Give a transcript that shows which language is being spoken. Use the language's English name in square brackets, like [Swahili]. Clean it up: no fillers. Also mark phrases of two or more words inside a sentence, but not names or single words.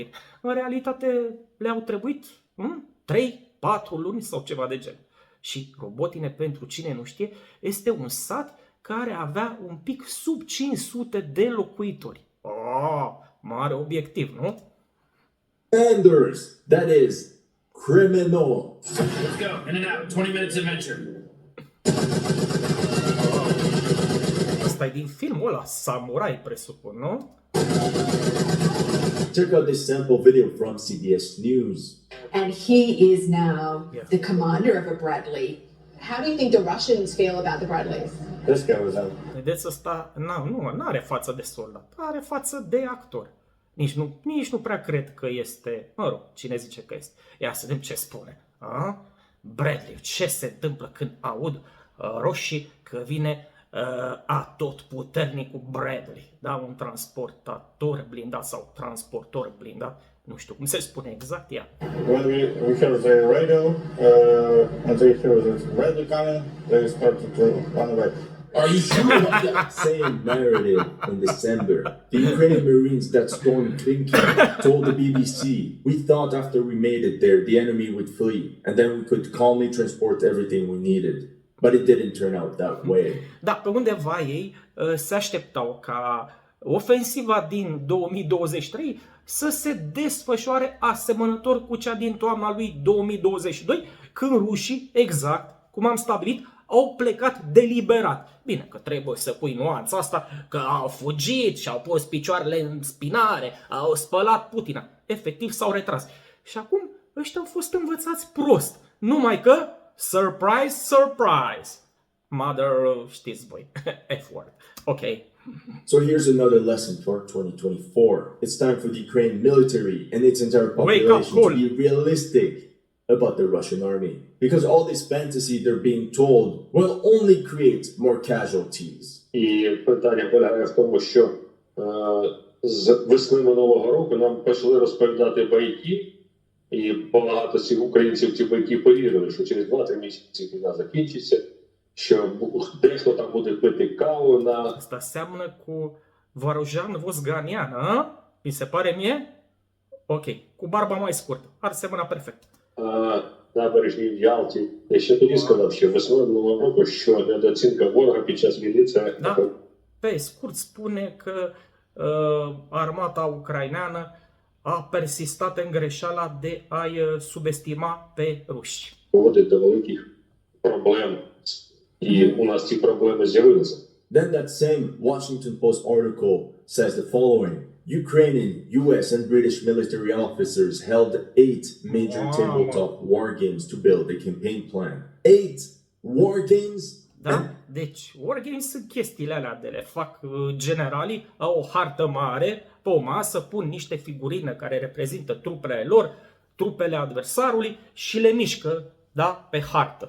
[Romanian] În realitate le-au trebuit 3-4 luni sau ceva de gen. Și Robotine, pentru cine nu știe, este un sat care avea un pic sub 500 de locuitori. Mare obiectiv, nu? Anders, [English] that is criminal. Let's go. In and out. 20 minutes adventure. [Romanian] Asta e din filmul ăla, Samurai, presupun, nu? [English] Check out this sample video from CBS News. And he is now the commander of a Bradley. How do you think the Russians feel about the Bradleys? This guy was out. [Romanian] Vedeți, ăsta nu are față de soldat, are față de actor. Nici nu prea cred că este, mă rog, cine zice că este. Ia să vedem ce spune. Bradley, ce se întâmplă când aud roșii că vine atotputernicul Bradley, da? Un transportator blindat sau transportor blindat, nu știu cum se spune exact ea. [English] When we heard the radio and they heard the Bradley coming, they started to run away. Are you sure about that same narrative in December? The Ukrainian Marines that stormed Klinky told the BBC, we thought after we made it there, the enemy would flee, and then we could calmly transport everything we needed. But it didn't turn out that way. [Romanian] Da, pe undeva ei se așteptau ca ofensiva din 2023 să se desfășoare asemănător cu cea din toamna lui 2022, când rușii, exact cum am stabilit, au plecat deliberat. Bine, că trebuie să pui nuanța asta, că au fugit și au pus picioarele în spinare, au spălat Putina. Efectiv s-au retras. Și acum ăștia au fost învățați prost. Numai că, [English] surprise, surprise, mother, [Romanian] știți voi, [English] F-word. Ok. So here's another lesson for 2024. It's time for the Ukrainian military and its entire population to be realistic about the Russian army. Because all this fantasy they're being told will only create more casualties. [Ukrainian] І питання полягає в тому, що з весни минулого року нам почали розповідати байки, і багато цих українців ці байки повірили, що через 2-3 місяці війна закінчиться, що дехто там буде пити каву на... [Romanian] Asta seamănă cu Varujan Vosganian, a? Mi se pare mie? Ok, cu barba mai scurtă. Ar semăna perfect. [Ukrainian] Набережній в Ялті. Я ще тоді сказав, що весною минулого року, що недооцінка ворога під час війни це... [Romanian] Da, pe scurt spune că armata ucraineană a persistat în greșeala de a-i subestima pe ruși. [Ukrainian] Приводить до великих проблем. І у нас ці проблеми з'явилися. [English] Then that same Washington Post article says the following. Ukrainian, US, and British military officers held 8 major tabletop war games to build a campaign plan. 8 war games? [Romanian] Da? Deci, wargames sunt chestiile alea de le fac generalii, au o hartă mare pe o masă, pun niște figurine care reprezintă trupele lor, trupele adversarului și le mișcă, da, pe hartă.